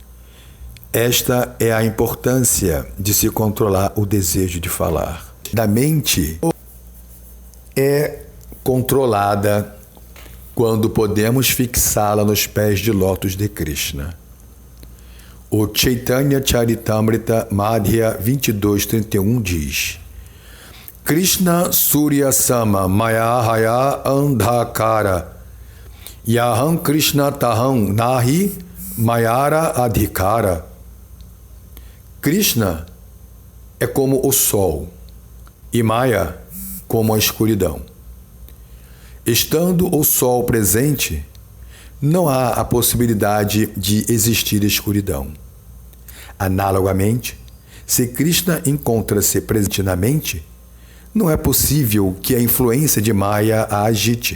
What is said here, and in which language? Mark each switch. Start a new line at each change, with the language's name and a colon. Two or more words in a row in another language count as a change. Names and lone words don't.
Portuguese: Esta é a importância de se controlar o desejo de falar. Da mente é controlada quando podemos fixá-la nos pés de lótus de Krishna.
Bangla: O Chaitanya Charitamrita Madhya 22:31 diz: কৃষ্ণ সূর্য সম মায়া হয় অন্ধকার যাহাঁ কৃষ্ণ তাহাঁ নাহি মায়ার অধিকার.
Portuguese: Krishna é como o sol e Maya como a escuridão. Estando o sol presente, não há a possibilidade de existir escuridão. Analogamente, se Krishna encontra-se presente na mente, não é possível que a influência de Maya a agite.